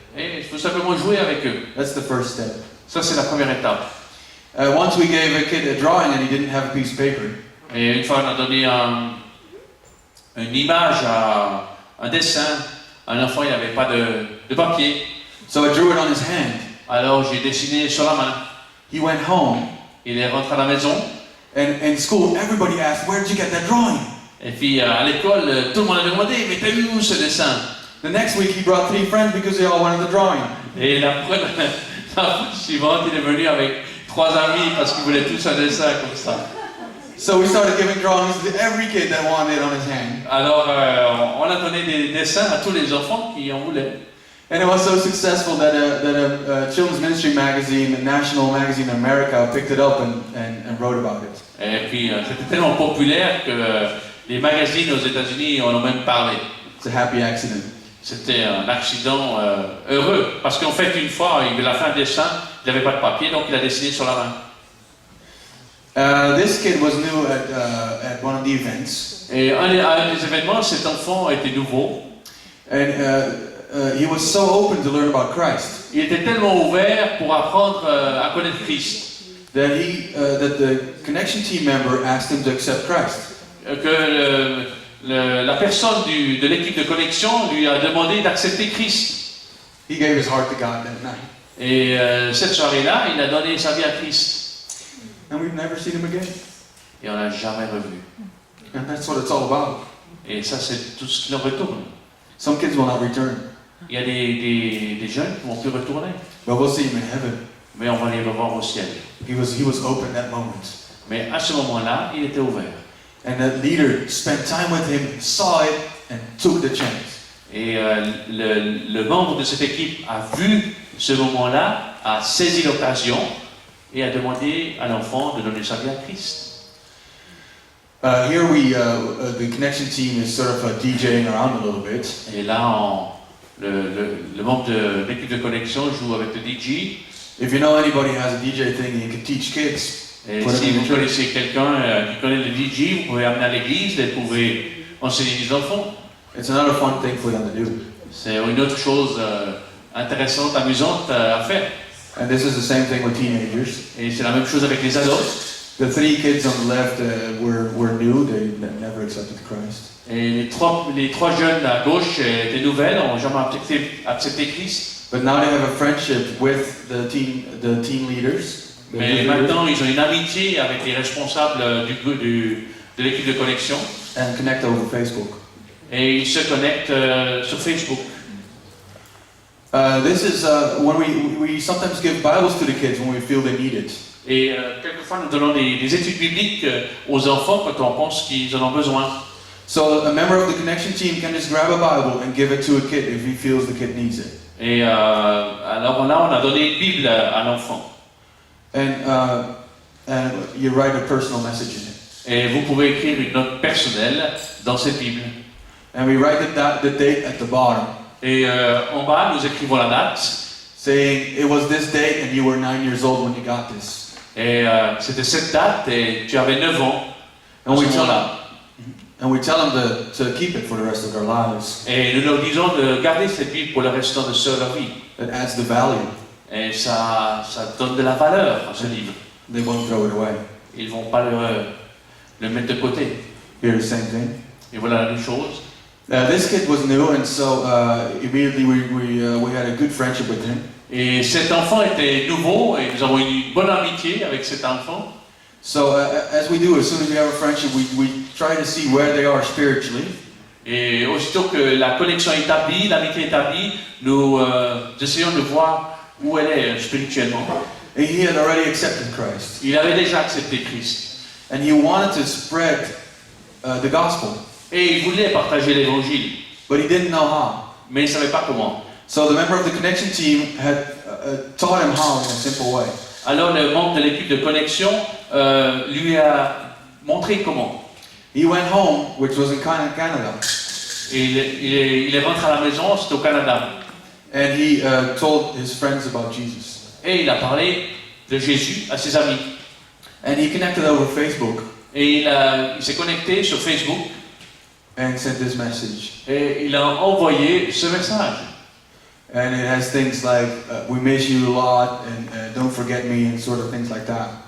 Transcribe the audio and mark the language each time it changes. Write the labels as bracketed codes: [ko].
[fr] Et il faut simplement jouer avec eux. [en] That's the first step. [fr] Ça, c'est la première étape. [en] Once we gave a kid a drawing and he didn't have a piece of paper. [fr] Et une fois, on a donné une image, un dessin. Un enfant, il n'avait pas de papier. [en] So I drew it on his hand. [fr] Alors, j'ai dessiné sur la main. [en] He went home. [fr] Il est rentré à la maison. [en] And in school, everybody asked, where did you get that drawing? [fr] Et puis, à l'école, tout le monde a demandé, mais t'as vu où ce dessin? [en] The next week, he brought 3 friends because they all wanted the drawing. [fr] Et la fois suivante, il est venu avec 3 amis parce qu'ils voulaient tous un dessin comme ça. [en] So we started giving drawings to every kid that wanted it on his hand. [fr] Alors, on a donné des dessins à tous les enfants qui en voulaient. [en] And it was so successful that a children's ministry magazine, a national magazine in America, picked it up and wrote about it. [fr] Et puis, c'était tellement populaire que les magazines aux États-Unis en ont même parlé. [en] It's a happy accident. [fr] C'était un accident heureux. Parce qu'en fait, une fois, il a fait un dessin, il n'avait pas de papier, donc il a dessiné sur la main. [en] This kid was new at one of the events. [fr] Et à un des événements, cet enfant était nouveau. [en] And he was so open to learn about Christ [fr] Il était tellement ouvert pour apprendre à connaître Christ [en] that the connection team member asked him to accept Christ. [fr] que la personne de l'équipe de connexion lui a demandé d'accepter Christ. [en] He gave his heart to God that night. [fr] Et cette soirée-là, il a donné sa vie à Christ. [en] And we've never seen him again. [fr] Et on l'a jamais revu. [en] And that's what it's all about. [fr] Et ça, c'est tout ce qui leur retourne. [en] Some kids will not return, [fr] Il y a des jeunes qui vont plus retourner. [en] but we'll see him in heaven. [fr] Mais on va les revoir au ciel. [en] He was open that moment. [fr] Mais à ce moment-là, il était ouvert. [en] And that leader spent time with him, saw it, and took the chance. [fr] Et le membre de cette équipe a vu ce moment-là, a saisi l'occasion et a demandé à l'enfant de donner sa vie à Christ. [en] Here the connection team is sort of DJing around a little bit. [fr] Et là, le membre de l'équipe de connexion joue avec le DJ. [en] If you know anybody who has a DJ thing, you can teach kids. [fr] Et [en] Put [fr] si [en] them in [fr] vous [en] the church. [fr] connaissez quelqu'un qui connaît le DJ, vous pouvez amener à l'église et vous pouvez enseigner les enfants. [en] It's another fun thing for them to do. [fr] C'est une autre chose intéressante, amusante à faire. [en] And this is the same thing with teenagers. [fr] Et c'est la même chose avec les ados. [en] The 3 kids on the left were new. They never accepted Christ. [fr] Et les trois jeunes à gauche étaient nouvelles, n'ont jamais accepté Christ. [en] But now they have a friendship with the teen leaders. the [fr] Mais [en] youth leaders, [fr] maintenant, ils ont une amitié avec les responsables de l'équipe de connexion. [en] and connect over Facebook. [fr] Et ils se connectent sur Facebook. [en] This is when we sometimes give Bibles to the kids when we feel they need it. [fr] Et quelquefois, nous donnons des études bibliques aux enfants quand on pense qu'ils en ont besoin. [en] So a member of the connection team can just grab a Bible and give it to a kid if he feels the kid needs it. [fr] Et alors là, on a donné une Bible à l'enfant. [en] And you write a personal message in it. [fr] Et vous pouvez écrire une note personnelle dans cette Bible. [en] And we write the date at the bottom, [fr] Et en bas, nous écrivons la date. [en] saying it was this date and you were 9 years old when you got this. [fr] Et c'était cette date et tu avais 9 ans à [en] And [fr] ce [en] we tell [fr] moment-là. [en] And we tell them to keep it for the rest of their lives. [fr] Et nous leur disons de garder cette Bible pour le restant de leur vie. [en] It adds the value. [fr] Et ça donne de la valeur à ce livre. [en] They won't throw it away. [fr] Ils ne vont pas le mettre de côté. [en] Here, the same thing. [fr] Et voilà les choses. [en] This kid was new, and so immediately we had a good friendship with him. [fr] Et cet enfant était nouveau et nous avons eu une bonne amitié avec cet enfant. [en] So as we do, as soon as we have a friendship, we try to see where they are spiritually. [fr] Et aussitôt que la connexion est établie, l'amitié est établie, nous essayons de voir où elle est spirituellement. [en] And he had already accepted Christ, [fr] Il avait déjà accepté Christ. [en] and he wanted to spread the gospel, [fr] Et il voulait partager l'évangile, [en] but he didn't know how. [fr] mais il ne savait pas comment. [en] So the member of the connection team had taught him how in a simple way. [fr] Alors le membre de l'équipe de connexion lui a montré comment. [en] He went home, which was in Canada, [fr] Et il est rentré à la maison, c'était au Canada. [en] and he told his friends about Jesus. [fr] Et il a parlé de Jésus à ses amis. [en] And he connected over Facebook [fr] Et il s'est connecté sur Facebook [en] and sent this message. [fr] et il a envoyé ce message. [en] And it has things like, we miss you a lot, and don't forget me, and sort of things like that.